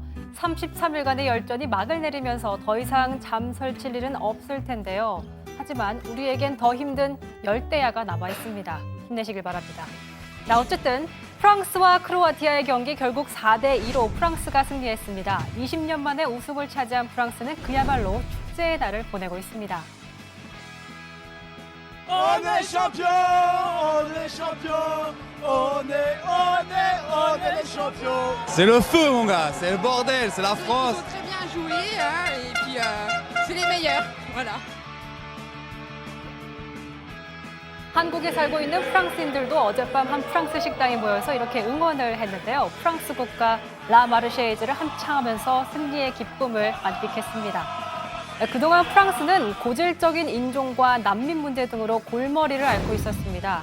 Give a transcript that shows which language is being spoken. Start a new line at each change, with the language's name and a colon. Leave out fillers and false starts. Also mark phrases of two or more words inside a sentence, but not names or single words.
Korean: 33일간의 열전이 막을 내리면서 더 이상 잠 설칠 일은 없을 텐데요. 하지만 우리에겐 더 힘든 열대야가 남아 있습니다. 힘내시길 바랍니다. 자, 어쨌든 프랑스와 크로아티아의 경기 결국 4대2로 프랑스가 승리했습니다. 20년 만에 우승을 차지한 프랑스는 그야말로 축제의 날을 보내고 있습니다.
French: On est champion, on est champion, on est les champions. C'est le feu, mon gars, c'est le bordel, c'est la France. Il faut très bien jouer, hein, et puis c'est les meilleurs. Voilà.
Korean: 한국에 살고 있는 프랑스인들도 어젯밤 한 프랑스 식당에 모여서 이렇게 응원을 했는데요. 프랑스 국가 라 마르쉐이즈를 함창하면서 승리의 기쁨을 만끽했습니다. 그동안 프랑스는 고질적인 인종과 난민 문제 등으로 골머리를 앓고 있었습니다.